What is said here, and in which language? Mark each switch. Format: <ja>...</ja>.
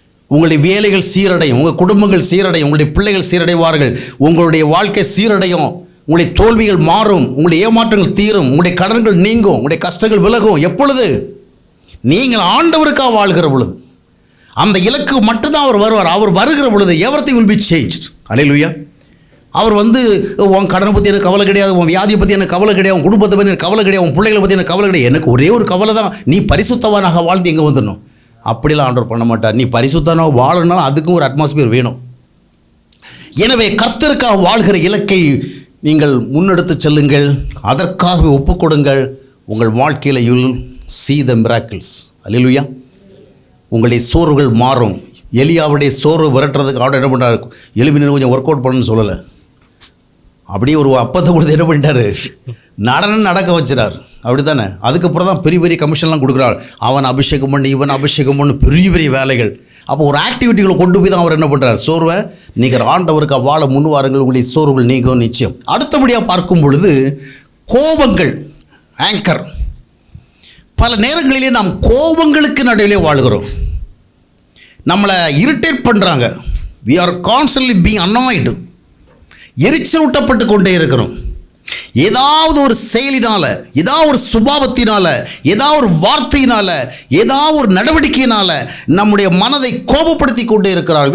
<ta>உங்களுடைய வேலைகள் சீரடையும், உங்கள் குடும்பங்கள் சீரடையும், உங்களுடைய பிள்ளைகள் சீரடைவார்கள், உங்களுடைய வாழ்க்கை சீரடையும், உங்களுடைய தோல்விகள் மாறும், உங்களுடைய ஏமாற்றங்கள் தீரும், உங்களுடைய கடன்கள் நீங்கும், உங்களுடைய கஷ்டங்கள் விலகும். எப்பொழுது? நீங்கள் ஆண்டவருக்காக வாழ்கிற பொழுது. அந்த இலக்கு மட்டும்தான் அவர் வருவார். அவர் வருகிற பொழுது</ta> <en>everything will be changed.</en> <ta>அல்லேலூயா. அவர் வந்து உன் கடனை பற்றி எனக்கு கவலை கிடையாது, உன் வியாதியை பற்றி எனக்கு கவலை கிடையாது, உன் குடும்பத்தை பற்றி எனக்கு கவலை கிடையாது, உன் பிள்ளைகளை பற்றி எனக்கு கவலை கிடையாது. எனக்கு ஒரே ஒரு கவலை தான், நீ பரிசுத்தவானாக வாழ்ந்து எங்கே வந்துடணும். அப்படிலாம் ஆண்டவர் பண்ண மாட்டார். நீ பரிசுத்தவானாக வாழணும்னாலும் அதுக்கும் ஒரு அட்மாஸ்பியர் வேணும். எனவே கர்த்தருக்காக வாழ்கிற இலக்கை நீங்கள் முன்னெடுத்து செல்லுங்கள், அதற்காக ஒப்புக்கொடுங்கள். உங்கள் வாழ்க்கையில்</ta> <en>You will see the miracles. அல்லேலூயா.</en> <ta>உங்களுடைய சோர்வுகள் மாறும். எலியாவுடைய சோர்வு விரட்டுறதுக்கு ஆர்டர் என்ன பண்ணுறாரு, எலும்பி கொஞ்சம் ஒர்க் அவுட் பண்ணணும்னு சொல்லலை, அப்படியே ஒரு அப்பத்தை கொடுத்து என்ன பண்ணிட்டாரு, நடனம் நடக்க வச்சுறார். அப்படி தானே? அதுக்கப்புறம் தான் பெரிய பெரிய கமிஷன்லாம் கொடுக்குறாள். அவன் அபிஷேகம் பண்ணி இவன் அபிஷேகம் பண்ணி பெரிய பெரிய வேலைகள். அப்போ ஒரு ஆக்டிவிட்டிகளை கொண்டு போய் தான் அவர் என்ன பண்ணுறார், சோர்வை நீங்கள் ஆண்டவருக்கு வாழ முன்வாருங்கள், உங்களுடைய சோர்வுகள் நீங்கும் நிச்சயம். அடுத்தபடியாக பார்க்கும் பொழுது கோபங்கள் ஆங்கர். பல நேரங்களிலே நாம் கோபங்களுக்கு நடுவிலே வாழ்கிறோம். நம்மளை இரிட்டேட் பண்ணுறாங்க.</ta> <en>we are constantly being annoyed.</en> <ta>எரிச்சல் ஊட்டப்பட்டு கொண்டே இருக்கிறோம். ஏதாவது ஒரு செயலினால, ஏதாவது ஒரு சுபாவத்தினால, ஏதாவது ஒரு வார்த்தையினால, ஏதாவது ஒரு நடவடிக்கையினால நம்முடைய மனதை கோபப்படுத்தி கொண்டே இருக்கிறார்கள்.</ta>